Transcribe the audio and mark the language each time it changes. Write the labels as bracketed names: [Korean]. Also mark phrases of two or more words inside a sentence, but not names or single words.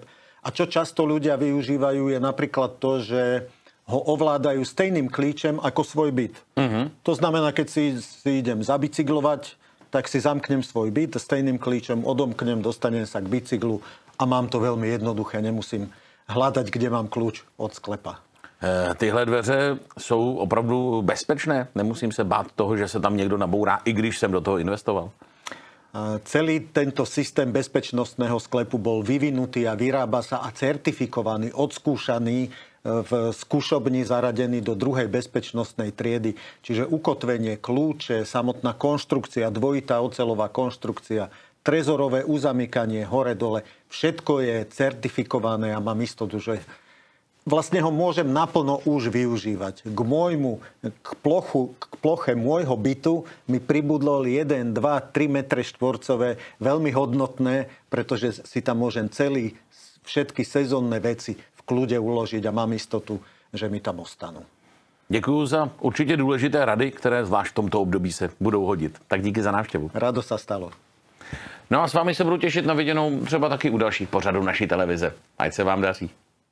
[Slovak] A čo často ľudia využívajú je napríklad to, že ho ovládajú [Czech] stejným klíčem [Slovak] ako svoj byt. To znamená, keď si idem zabicyklovať, tak si zamknem svoj byt, [Czech] stejným klíčem [Slovak] odomknem, dostanem sa k bicyklu a mám to veľmi jednoduché. Nemusím hľadať, kde mám kľúč od sklepa. [Czech] Tyhle dveře jsou opravdu bezpečné? Nemusím se bát toho, že se tam někdo nabourá, i když jsem do toho investoval? [Slovak] Celý tento systém bezpečnostného sklepu bol vyvinutý a vyrába sa a certifikovaný, odskúšaný v skúšobni zaradený do 2. bezpečnostnej triedy. Čiže ukotvenie, kľúče, samotná konštrukcia, dvojitá oceľová konštrukcia, trezorové uzamykanie hore-dole. Všetko je certifikované a mám istotu, že vlastne ho môžem naplno už využívať. K ploche môjho bytu mi pribudlo 1, 2, 3 metre štvorcové, veľmi hodnotné, pretože si tam môžem všetky sezónne veci v kľude uložiť a mám istotu, že mi tam ostanú. [Czech] Děkuju za určitě důležité rady, které zvlášť v tomto období se budou hodit. Tak díky za návštěvu. [Slovak] Rado sa stalo. [Czech] No a s vámi se budu těšit na viděnou třeba taky u dalších pořadů naší televize. Ať se vám daří.